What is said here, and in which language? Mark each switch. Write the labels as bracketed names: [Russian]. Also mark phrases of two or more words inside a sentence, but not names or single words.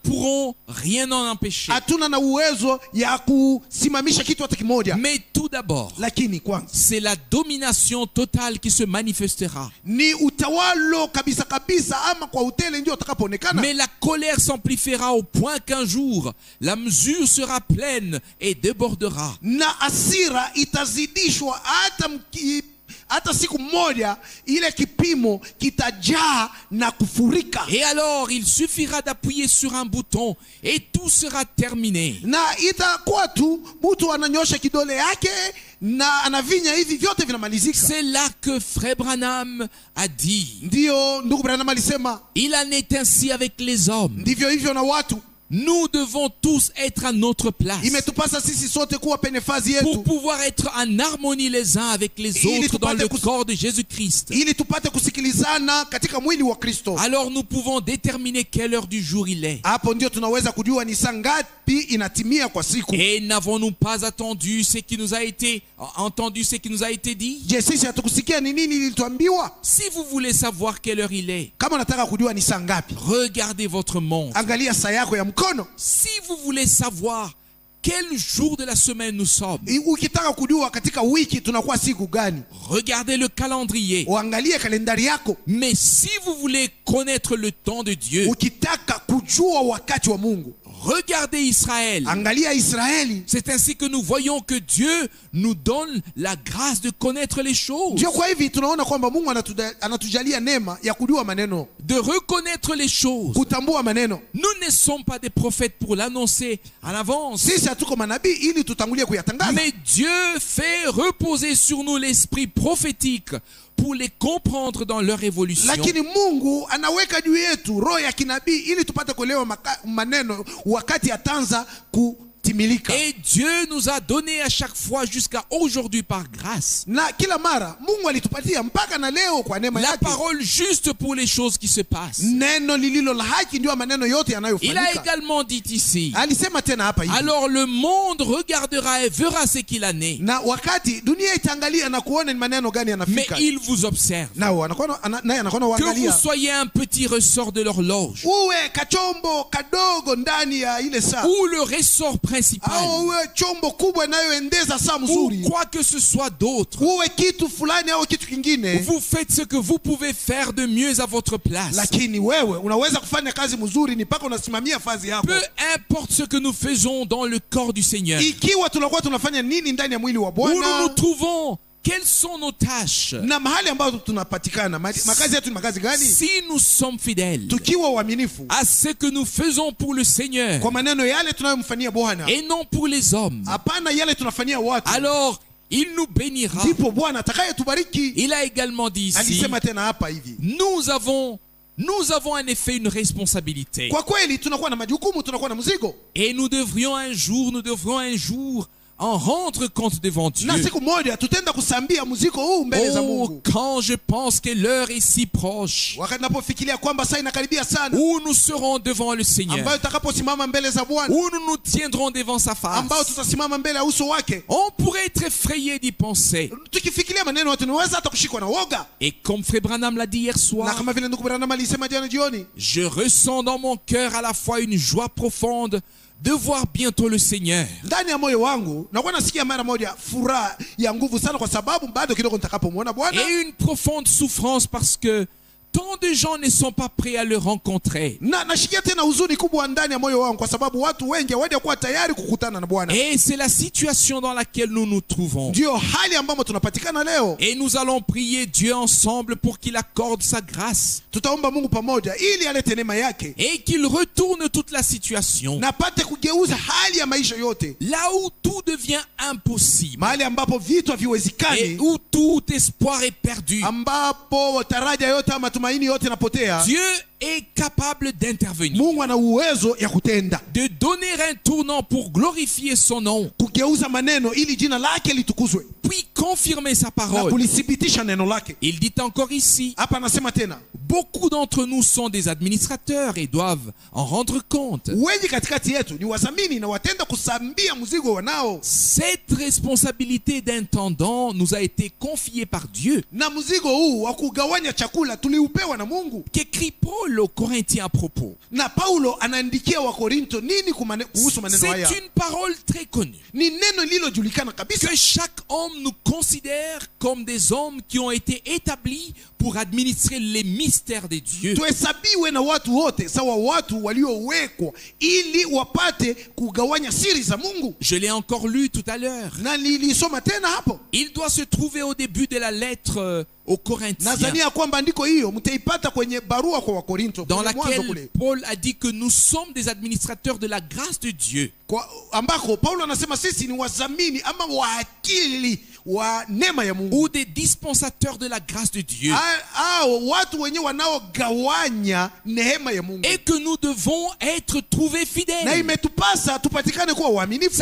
[French] pourrons rien en empêcher. [Swahili] Hatuna na uwezo ya kusimamisha kitu hata kimoja. [French] Mais tout d'abord, [Swahili] Lakini kwanza, [French] c'est la domination totale qui se manifestera. [Swahili] ni utawalo kabisa kabisa ama kwa utele ndio utakapoonekana. [French] Mais la colère s'amplifiera au point qu'un jour, la mesure sera pleine et débordera. [Swahili] Na hasira itazidishwa hata siku moja ile kipimo kitajaa na kufurika. [French] Et alors, il suffira d'appuyer sur un bouton et tout sera terminé. [Swahili] Na itakuwa tu mtu ananyosha kidole yake na anavinya hivi vyote vinamalizika. [French] C'est là que Frère Branham a dit. [Swahili] Ndio ndugu Branham alisema, [French] Il en est ainsi avec les hommes. [Swahili] ndivyo hivyo na watu. [French] Nous devons tous être à notre place [Swahili] Imetupasa sisi sote kuwa penye fazi yetu, [French] pour pouvoir être en harmonie les uns avec les autres dans le corps de Jésus-Christ. [Swahili] ili tupate kusikilizana katika mwili wa Kristo. [French] Alors nous pouvons déterminer quelle heure du jour il est. [Swahili] Hapo ndio tunaweza kujua ni saa ngapi inatimia kwa siku. [French] Et n'avons-nous pas attendu ce qui nous a été entendu, ce qui nous a été dit? [Swahili] Je, sisi hatukusikia ni nini ilituambiwa? [French] Si vous voulez savoir quelle heure il est, [Swahili] Kama unataka kujua ni saa ngapi, [French] regardez votre montre. [Swahili] angalia saa yako ya mkono. [French] Si vous voulez savoir quel jour de la semaine nous sommes, [Swahili] Ukitaka kujua katika wiki tunakuwa siku gani, [French] regardez le calendrier. [Swahili] uangalie kalendari yako. [French] Mais si vous voulez connaître le temps de Dieu, [Swahili] Ukitaka kujua wakati wa Mungu, [French] regardez Israël. [Swahili] angalia Israeli. [French] C'est ainsi que nous voyons que Dieu nous donne la grâce de connaître les choses, [Swahili] Ndio kwa hivi tunaona kwamba Mungu anatujalia neema ya kujua maneno, [French] de reconnaître les choses. [Swahili] kutambua maneno. [French] Nous ne sommes pas des prophètes pour l'annoncer à l'avance. [Swahili] Sisi hatuko manabii ili tutangulie kuyatangaza. [French] Mais Dieu fait reposer sur nous l'esprit prophétique pour les comprendre dans leur évolution. [Swahili] Lakini Mungu anaweka juu yetu roho ya kinabii ili tupate kuelewa maneno wakati atanza kutimilika. [French] Et Dieu nous a donné à chaque fois jusqu'à aujourd'hui par grâce [Swahili] Na kila mara Mungu alitupatia mpaka na leo kwa neema [French] la [Swahili] yake [French] parole juste pour les choses qui se passent. [Swahili] neno lililo la haki, ndio maneno yote [French] Il a [Swahili] yanayofanyika. [French] également dit ici, [Swahili] Alisema tena hapa hivi, [French] alors le monde regardera et verra ce qu'il en est, [Swahili] na wakati dunia itaangalia na kuona ni maneno gani [French] mais [Swahili] yanafika, [French] il vous observe. [Swahili] nao anakuwa naye anakuwa [French] Que vous [Swahili] uangalia. [French] soyez un petit ressort de l'horloge [Swahili] Uwe kachombo kadogo ndani ya ile saa, [French] ou le ressort principal, [Swahili] au uwe chombo kubwa inayoendeza saa [French] ou [Swahili] mzuri, [French] quoi que ce soit d'autre, [Swahili] uwe kitu fulani au kitu kingine, [French] vous faites ce que vous pouvez faire de mieux à votre place. [Swahili] lakini wewe unaweza kufanya kazi mzuri ni mpaka unasimamia fazi yako. [French] Peu importe ce que nous faisons dans le corps du Seigneur, [Swahili] Ikiwa tunakuwa tunafanya nini ndani ya mwili wa [French] où nous nous [Swahili] Bwana [French] trouvons, quelles sont nos tâches. [Swahili] na mahali ambapo tunapatikana, makazi yetu ni makazi gani? [French] Si nous sommes fidèles [Swahili] Tukiwa waaminifu [French] à ce que nous faisons pour le Seigneur [Swahili] kwa maneno yale tunayomfanyia Bwana, [French] et non pour les hommes, [Swahili] hapana yale tunafanyia watu, [French] alors il nous bénira. [Swahili] ndipo Bwana atakayetubariki. [French] Il a également dit ici, [Swahili] Alisema tena hapa hivi, [French] nous avons en effet une responsabilité. [Swahili] kwa kweli tunakuwa na majukumu, tunakuwa na mzigo, [French] Et nous devrions un jour en rendre compte devant Dieu. [Swahili] na siku moja tutaenda kusambia mzigo huu mbele za [French] Oh, [Swahili] Mungu. [French] quand je pense que l'heure est si proche, [Swahili] Wakati napofikiria kwamba saa inakaribia sana, [French] où nous serons devant le Seigneur, [Swahili] ambayo tutakaposimama mbele za Bwana, [French] où nous nous tiendrons devant sa [Swahili] ambayo [French] face, [Swahili] tutasimama mbele ya uso wake, [French] on pourrait être effrayé d'y penser. [Swahili] tukifikiria maneno yote tunaweza hata kushikwa na woga. [French] Et comme Frère Branham l'a dit hier [Swahili] Na [French] soir, [Swahili] kama vile ndugu Branham alisema jana jioni, [French] je ressens dans mon cœur à la fois une joie profonde de voir bientôt le Seigneur, [Swahili] ndani ya moyo wangu nakuwa nasikia mara moja furaha ya nguvu sana, kwa sababu bado kidogo nitakapomwona Bwana, [French] et une profonde souffrance parce que tant de gens ne sont pas prêts à le rencontrer. [Swahili] na nashikia tena huzuni kubwa ndani ya moyo wangu, kwa sababu watu wengi hawajakuwa tayari kukutana na Bwana. [French] Et c'est la situation dans laquelle nous nous trouvons. [Swahili] Ndio hali ambamo tunapatikana leo. [French] Et nous allons prier Dieu ensemble pour qu'il accorde sa grâce [Swahili] Tutaomba Mungu pamoja ili alete neema yake [French] et qu'il retourne toute la situation [Swahili] na apate kugeuza hali ya maisha yote, [French] là où tout devient impossible [Swahili] mahali ambapo vitu [French] et [Swahili] haviwezekani, [French] où tout espoir est perdu. [Swahili] ambapo taraja yote ama tumaini yote napotea. [French] Dieu est capable d'intervenir, [Swahili] Mungu ana uwezo ya kutenda, [French] de donner un tournant pour glorifier son nom, [Swahili] kugeuza maneno ili jina lake litukuzwe, [French] puis confirmer sa [Swahili] na [French] parole. [Swahili] kulithibitisha neno lake. [French] Il dit encore ici, [Swahili] Hapa anasema tena, [French] beaucoup d'entre nous sont des administrateurs et doivent en rendre compte. [Swahili] wengi katikati yetu ni wazamini na watenda kusambia mzigo wanao, [French] Cette responsabilité d'intendant nous a été confiée par Dieu. [Swahili] na mzigo huu wa kugawanya chakula tuliupewa na Mungu. [French] Qu'écrit Paul aux Corinthiens à propos? [Swahili] Na Paulo anaandikia wa Korinto nini kuhusu maneno haya? [French] C'est une parole très connue. [Swahili] Ni neno lililojulikana kabisa, [French] Que chaque homme nous considère comme des hommes qui ont été établis pour administrer les mystères de Dieu. [Swahili] tuhesabiwe na watu wote sawa watu waliowekwa ili wapate kugawanya siri za Mungu. [French] Je l'ai encore lu tout à l'heure. [Swahili] Na nilisoma tena hapo, [French] Il doit se trouver au début de la lettre aux Corinthiens, [Swahili] nadhania kwamba andiko hiyo mtaipata kwenye barua kwa Wakorinto [French] dans [Swahili] kwenye mwanzo [French] laquelle [Swahili] kule, [French] Paul a dit que nous sommes des administrateurs de la grâce de Dieu. [Swahili] ambako Paulo anasema sisi ni wazamini ama waakili wa neema ya Mungu, [French] Ou des dispensateurs de la grâce de Dieu. [Swahili] watu wenye wanaogawanya neema ya Mungu, [French] Et que nous devons être trouvés [Swahili] na [French] fidèles. [Swahili] imetupasa tupatikane kuwa waaminifu,